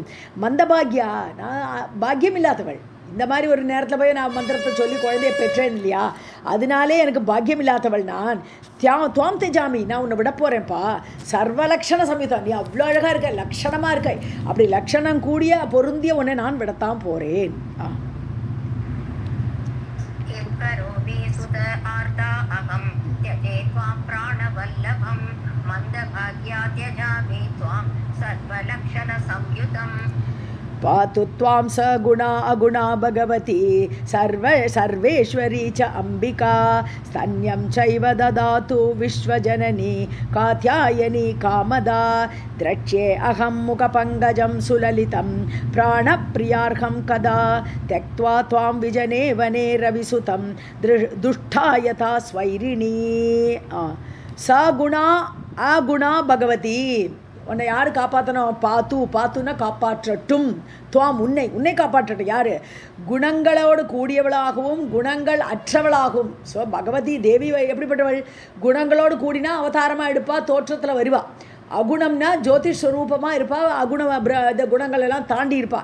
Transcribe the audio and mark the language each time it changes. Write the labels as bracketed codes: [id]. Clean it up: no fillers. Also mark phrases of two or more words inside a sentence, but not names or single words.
[ta] மந்தபாகியா, நான் பாக்கியம் இல்லாதவள். இந்த மாதிரி ஒரு நேரத்தில் போய் நான் மந்திரத்தை சொல்லி குழந்தைய பெற்றேன் இல்லையா, அதனாலே எனக்கு பாக்கியம் இல்லாதவள் நான். [sa] त्वां त्यजामि, [ta] நான் உன்னை விட போகிறேன்ப்பா. [sa] सर्वलक्षण समेतम्, [ta] நீ அவ்வளோ அழகாக இருக்க, லக்ஷணமாக இருக்க, அப்படி லக்ஷணம் கூடிய பொருந்திய உன்னை நான் விடத்தான் போகிறேன். [sa] पातु त्वां सगुणा अगुणा भगवती सर्वेश्वरी च अम्बिका स्तन्यं चैव ददातु विश्वजननी कात्यायनी कामदा द्रक्ष्ये अहं मुखपङ्कजं सुललितं प्राणप्रियार्हं कदा त्यक्त्वा त्वां विजने वने रविसुतं दुष्टायथा स्वैरिणी सगुणा अगुणा भगवती [ta] உன்னை யார் காப்பாற்றணும்? பாத்துன்னா காப்பாற்றட்டும். துவாம் உன்னை காப்பாற்றட்டும். யார்? குணங்களோடு கூடியவளாகவும் குணங்கள் அற்றவளாகவும். ஸோ பகவதி தேவி எப்படிப்பட்டவள்? குணங்களோடு கூடினா அவதாரமாக எடுப்பா, தோற்றத்தில் வருவா. அகுணம்னா ஜோதிஷ் ஸ்வரூபமாக இருப்பா, இந்த குணங்கள் எல்லாம் தாண்டி இருப்பா.